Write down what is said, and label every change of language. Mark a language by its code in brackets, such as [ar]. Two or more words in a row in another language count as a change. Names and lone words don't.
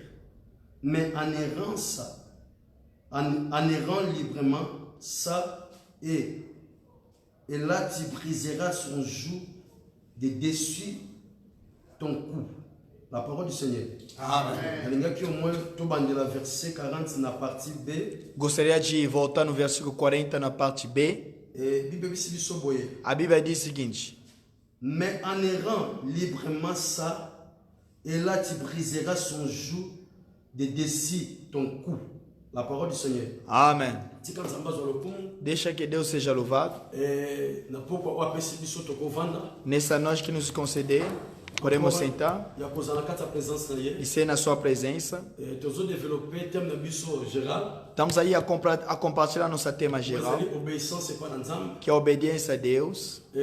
[fr] Mais en errant librement, ça, et là tu briseras son joug de dessus ton cou. La parole du Seigneur. Amen. Verset 40 na partie B. [pt] Gostaria de voltar no versículo 40 na parte B. A Bíblia diz o seguinte: [fr] mais en errant librement ça, et là tu briseras son joug de dessus ton cou. La parole du Seigneur. Amen. [pt] Deixa que Deus seja louvado. Nessa noite que nos conceder, podemos sentar e ser na sua presença. Estamos aí a compartilhar nosso tema geral, que é a obediência a Deus.